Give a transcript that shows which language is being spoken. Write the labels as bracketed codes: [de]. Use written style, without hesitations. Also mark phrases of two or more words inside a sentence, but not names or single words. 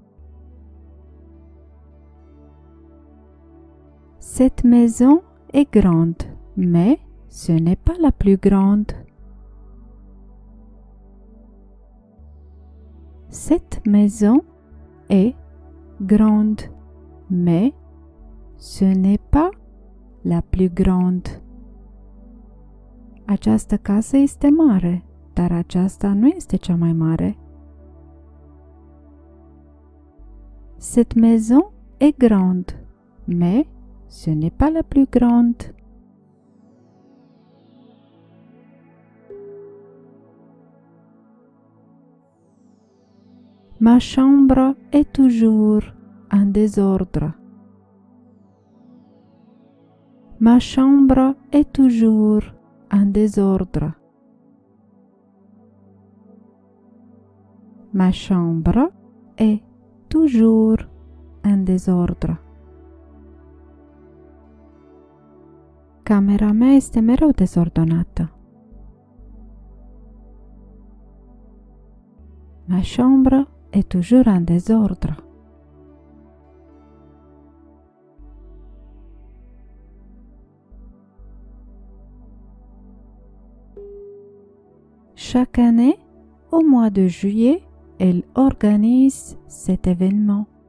[fr] Cette maison est grande, mais ce n'est pas la plus grande. Cette maison est grande, mais ce n'est pas la plus grande. [ro] Această casă este mare, dar aceasta nu este cea mai mare. [fr] Cette maison est grande, mais ce n'est pas la plus grande. Ma chambre est toujours en désordre. Ma chambre est toujours en désordre. Ma chambre est toujours en désordre. [ro] Camera mea este mereu dezordonată. [fr] Ma chambre est toujours en désordre. Chaque année, au mois de juillet, elle organise cet événement.